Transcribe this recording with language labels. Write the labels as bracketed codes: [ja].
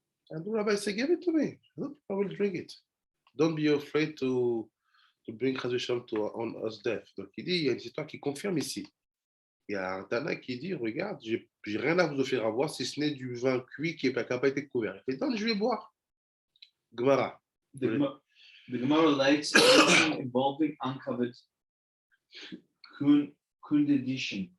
[en] And the rabbi said, give it to me. I will drink it. Don't be afraid to bring Chazushem on us death. [fr] Donc il dit, il y a une histoire qui confirme ici. Il y a un Tana qui dit, regarde, j'ai rien à vous offrir à boire si ce n'est du vin cuit qui n'a pas été couvert. Il dit, non, je vais boire. Gemara. [en] The Gemara relates everything involving uncovered condition.